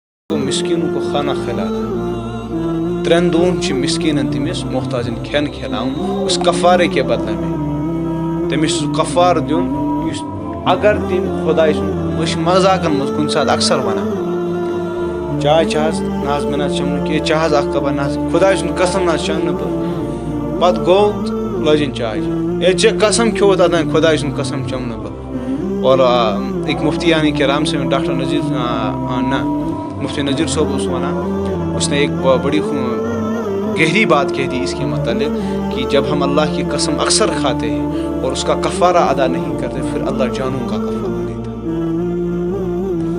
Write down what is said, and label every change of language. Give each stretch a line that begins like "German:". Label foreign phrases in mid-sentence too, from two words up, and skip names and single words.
Urdu: کو مسکینوں کو کھانا کھلانا.
Kashmiri: 3 دۄہن چھِ مسکیٖنن تٔمِس محتاجن کھٮ۪ن کھلاوُن
Urdu: اس کفارے کے بدلہٕ میں
Kashmiri: تٔمِس سُہ کفارٕ دیُن یُس اگر تٔمۍ خۄداے سُنٛد أسۍ چھِ مذاقن منٛز کُنہِ ساتہٕ اکثر ونان چاے چھِ حظ نہ حظ مےٚ نہ حظ چٮ۪م نہٕ کینٛہہ چاے حظ اکھ کپا نہ حظ خۄداے سُنٛد قسم نہ حظ چٮ۪م نہٕ بہٕ پتہٕ گوٚو تہٕ لٲجِن چاے چٮ۪نۍ ہے ژےٚ قسم کھیوٚوُتھ اتان خۄداے سُنٛد قسم چٮ۪م نہٕ بہٕ.
Urdu: اور ایک مفتیان کرام سے ڈاکٹر نذیر نہ مفتی نذیر صاحب
Kashmiri: اس ونان
Urdu: اس نے ایک بڑی گہری بات کہہ دی اس کے متعلق کہ جب ہم اللہ کی قسم اکثر کھاتے ہیں اور اس کا کفارہ ادا نہیں کرتے پھر اللہ جانوں کا کفارہ لیتا ہے.